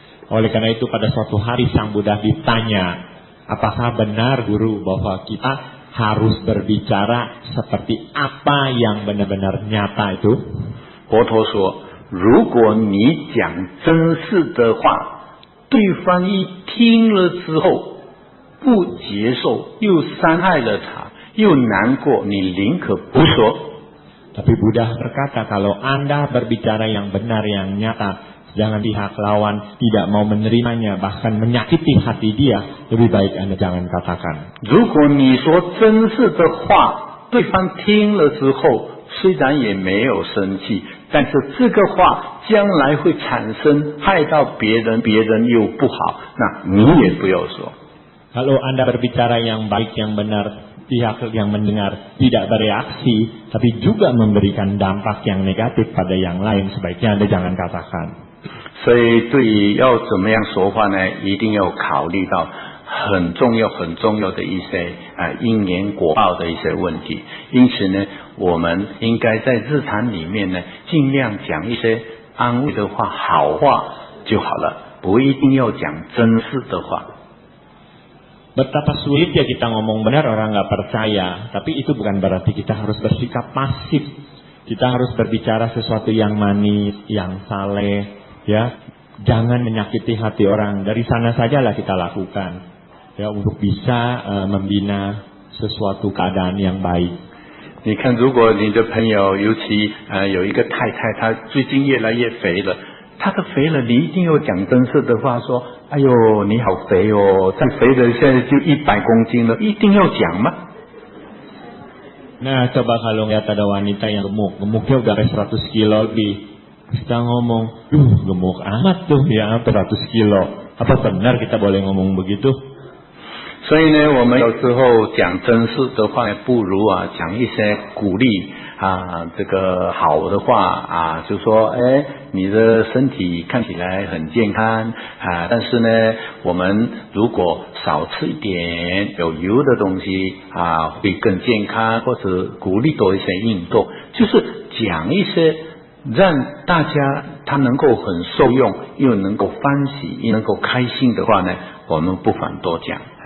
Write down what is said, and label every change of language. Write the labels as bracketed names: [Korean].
[Indonesian] Oleh karena itu pada suatu hari Sang Buddha ditanya, apakah benar guru bahwa kita harus berbicara seperti apa yang benar-benar nyata itu? [Chinese] 佛陀说，如果你讲真实的话，对方一听了之后不接受，又伤害了他，又难过，你宁可不说。 [Indonesian] Tapi Buddha berkata, kalau Anda berbicara yang benar, yang nyata, jangan pihak lawan tidak mau menerimanya, bahkan menyakiti hati dia, lebih baik Anda jangan katakan. [Chinese] 如果你说真实的话，对方听了之后，虽然也没有生气，但是这个话将来会产生害到别人，别人又不好，那你也不要说。 [Indonesian] Kalau Anda berbicara yang baik, yang benar, pihak yang mendengar tidak bereaksi, tapi juga memberikan dampak yang negatif pada yang lain, sebaiknya Anda jangan katakan. [Chinese] 所以对于要怎么样说话呢，一定要考虑到很重要的一些因缘果报的一些问题。因此呢，我们应该在日常里面呢，尽量讲一些安慰的话、好话就好了，不一定要讲真实的话。 [Indonesian] Betapa sulit ya kita ngomong benar, orang nggak percaya. Tapi itu bukan berarti kita harus bersikap pasif. Kita harus berbicara sesuatu yang manis, yang saleh, ya. Jangan menyakiti hati orang. Dari sana sajalah kita lakukan, ya, untuk bisa membina sesuatu keadaan yang baik. [Chinese] 你看，如果你的朋友，尤其有一个太太，她最近越来越肥了。他的肥了，你一定要讲真实的话，说：“哎呦，你好肥哦，再肥的现在就100公斤了，一定要讲吗？” [Indonesian] Nah, coba kalau lihat ada wanita yang gemuknya udah 100 kilo lebih, kita ngomong, gemuk amat tuh ya, 100 kilo. Apa benar kita boleh ngomong begitu? [Chinese] 所以呢，我们有时候讲真实的话，不如讲一些鼓励这个好的话就说，哎，你的身体看起来很健康但是呢，我们如果少吃一点有油的东西会更健康，或者鼓励多一些运动，就是讲一些让大家他能够很受用，又能够欢喜，又能够开心的话呢，我们不妨多讲